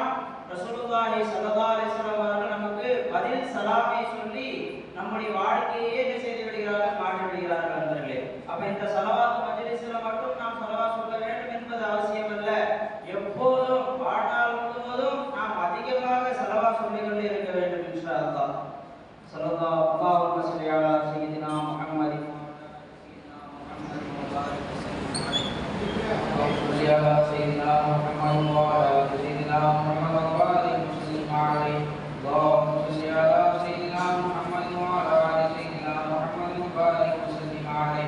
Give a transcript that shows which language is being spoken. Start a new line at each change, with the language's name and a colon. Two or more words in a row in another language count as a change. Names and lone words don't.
Arabic: رسول الله صلى الله عليه وسلم
Tamil: அவர்கள் நமக்கு பதில் சலாமை சொல்லி நம்முடைய வாழ்க்கையே என்ன செய்து விடுகிறார்கள்? மாற்றி விடுகிறார்கள் நண்பர்களே. அப்ப இந்த ஸலவாத் மஜ்லிஸில் மட்டும் நாம் ஸலவாத் சொல்ல வேண்டும் என்பது அவசியம் அல்ல. எப்போதும் வாழ்நாள் முழுவதும் நாம் அதிகமாக ஸலவாத்
Arabic: صلى الله عليه وسلم سيدنا محمد سيدنا محمد وعلى سيدنا محمد وبارك وسلم عليه. اللهم صل على سيدنا محمد وعلى سيدنا محمد وبارك وسلم عليه.